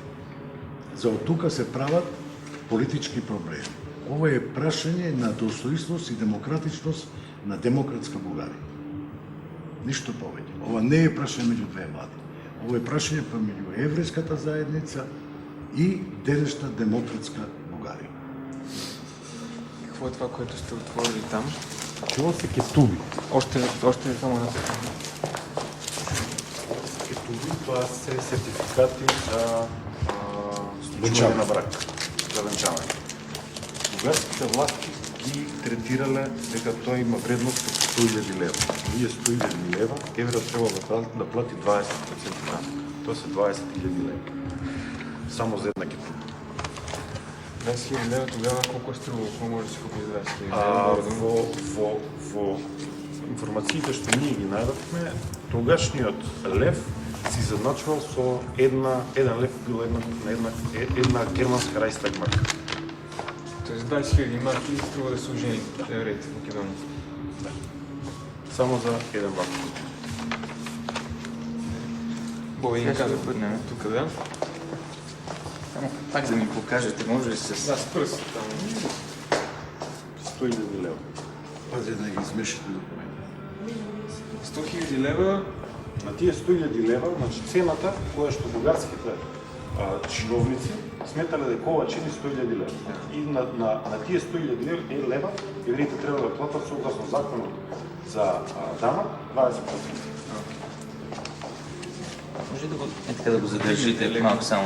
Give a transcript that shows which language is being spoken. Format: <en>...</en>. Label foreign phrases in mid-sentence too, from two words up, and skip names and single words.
<mk>За од тука се прават политички проблеми. Ова е прашање на достоинствост и демократичност на демократска Бугарија. Ништо повеќе. Ова не е прашање меѓу две влади. Ова е прашање помеѓу еврејската заедница и денешна демократска Бугарија.</mk> <bg>Какво е това, което сте отворили там?</bg> <mk>Това се кетуби.</mk> <bg>Още само една секунда.</bg> <mk>Кетуби, тоа се сертификати за Венчавање. на брак. За венчавање. бугарските власти ги третирале дека тој има вредност од 100.000 лева. Ние 100.000 лева, евро треба да плати 20% данък. Тоа се 20.000 лева. Само за една кетуна.</mk> <bg>20.000 лева тогава колко е струва? Какво може да си купи за 20.000 А, лева?</bg> <mk>во информациите што ние ги најдовме, тогашниот лев си задначувал со еден лев била една германска Райхстаг марка. Тоест 20.000 марки струва да се ожени евреите в Македония. Да. Само за еден брак.</mk> <bg>Боби ни казва тук, да? Само пак да ми покажете, може ли с... Да, с пръст. 100.000 лева.</bg> <mk>Пази да ги измешате документи. 100.000 лева. На тие 100.000 лева, значи цената која што бугарските чиновници сметале дека ова чини 100.000 лева. И на тие 100.000 лева евреите треба да платат согласно законот за данък 20%. Може ли да го, така да го задържите малко само</mk>